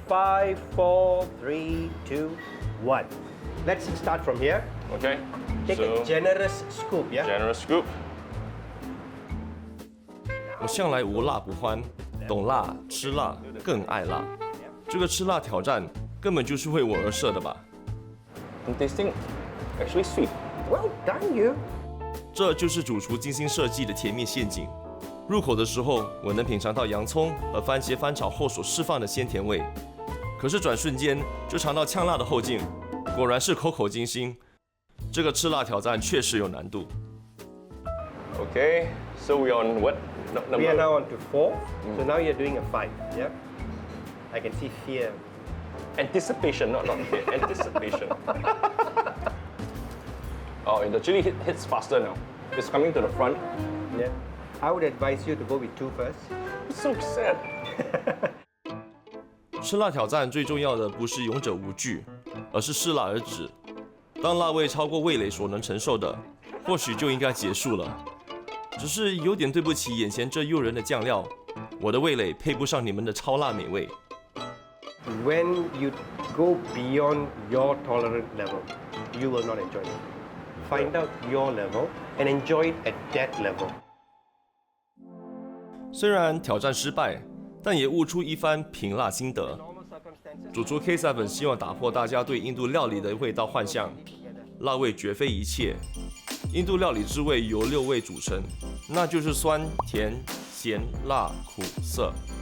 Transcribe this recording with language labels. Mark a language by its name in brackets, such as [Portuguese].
[English] 5, 4, 3, 2, 1. Let's start from here. Okay. Take a generous scoop, yeah? Generous scoop. [Chinese] 我向来无辣不欢，懂辣吃辣更爱辣。这个吃辣挑战根本就是为我而设的吧？ [English] I'm tasting actually sweet. Well done, you. [Chinese] 这就是主厨精心设计的甜蜜陷阱。入口的时候，我能品尝到洋葱和番茄翻炒后所释放的鲜甜味，可是转瞬间就尝到呛辣的后劲，果然是口口精心。这个吃辣挑战确实有难度。 [English] Okay. So we on what number? We are now on to 4. So now you're doing a 5, yeah? I can see fear. Anticipation, not fear. Anticipation. Oh, the chili hits faster now. It's coming to the front. Yeah. I would advise you to go with 2 first. It's so sad. [Chinese] 吃辣挑战最重要的不是勇者无惧，而是适辣而止。当辣味超过味蕾所能承受的，或许就应该结束了。只是有点对不起眼前这诱人的酱料，我的味蕾配不上你们的超辣美味。 [English] When you go beyond your tolerant level, you will not enjoy it. Find out your level and enjoy it at that level. [Chinese] 虽然挑战失败，但也悟出一番评辣心得。主厨 K7 希望打破大家对印度料理的味道幻象，辣味绝非一切。印度料理之味由6味组成，那就是酸、甜、咸、辣、苦、涩。